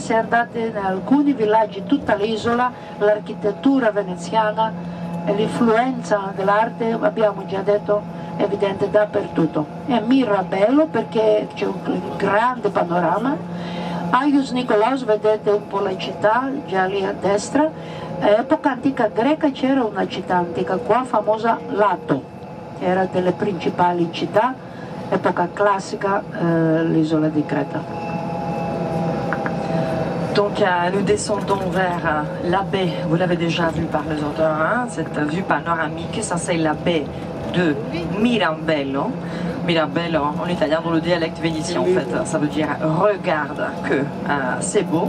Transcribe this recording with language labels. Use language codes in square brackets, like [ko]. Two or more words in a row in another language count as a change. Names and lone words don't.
[it] Se andate in alcuni villaggi, tutta l'isola, l'architettura veneziana e l'influenza dell'arte, abbiamo già detto, è evidente dappertutto. È Mirabello perché c'è un grande panorama. Agios Nikolaos, vedete un po' la città, già lì a destra. Epoca antica greca c'era una città antica qua, famosa Lato, era delle principali città. [fr] Époque classique, [it] l'isola di Crète. [fr] Donc nous descendons vers la baie, vous l'avez déjà vu par les auteurs, hein, cette vue panoramique, ça c'est la baie de Mirambello. Mirabello en italien dans le dialecte vénitien en fait, ça veut dire regarde que c'est beau.